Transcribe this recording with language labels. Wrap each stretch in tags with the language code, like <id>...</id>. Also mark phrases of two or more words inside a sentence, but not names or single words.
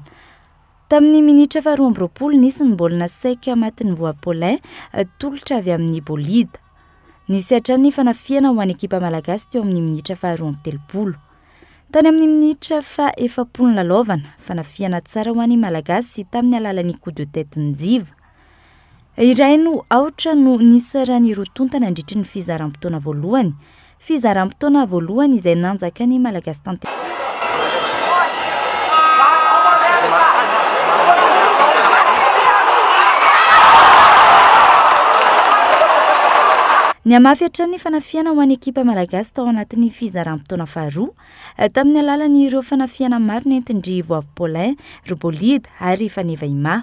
<mg>Tamin'ny minitra 12 nisy ny baolina saika matin'ny voa Paulin tolotra avy amin'ny bolida. Nisy hatrany ny fanafiana ho an'ny ekipa malagasy teo amin'ny minitra 13. Tany amin'ny minitra 40 lalaovana fanafiana tsara ho an'ny malagasy tamin'ny alalan'ny</mg> <fr>coup de tête</fr> <mg>njiva. Iray no aotra no nisarany rotontana nandritra ny fizaram-potoana voalohany. Fizaram-potoana voalohany izay nanjaka ny malagasy tantera. Ny amafy hatrany ny fanafiana ho an'ny ekipa malagasy tao anatin'ny fizaram-potoana faharoa tamin'ny alalan'ireo fanafiana maro nentindry Voavy Paulin, Robolida ary Fanevaima.</mg>